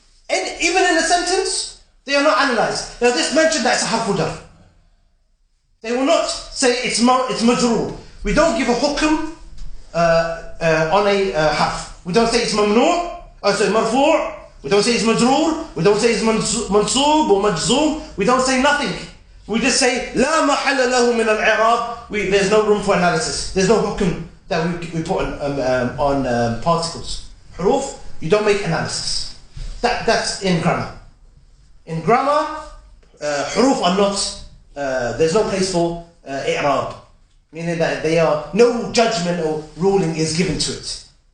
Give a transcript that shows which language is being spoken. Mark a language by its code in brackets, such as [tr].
[en] And even in a sentence, they are not analyzed. Now this mentioned that it's a harfu jar. They will not say it's majroor. We don't give a hukm on a harf. We don't say it's mamnu', marfu'. We don't say it's majroor. We don't say it's mansoob or majzoom. We don't say nothing. We just say [ar] لا محل له من الإعراب. [en] There's no room for analysis. There's no hukum that we put on particles. Huruf, you don't make analysis. That's in grammar. In grammar, huruf are not. There's no place for i'rab, meaning that they are no judgment or ruling is given to it.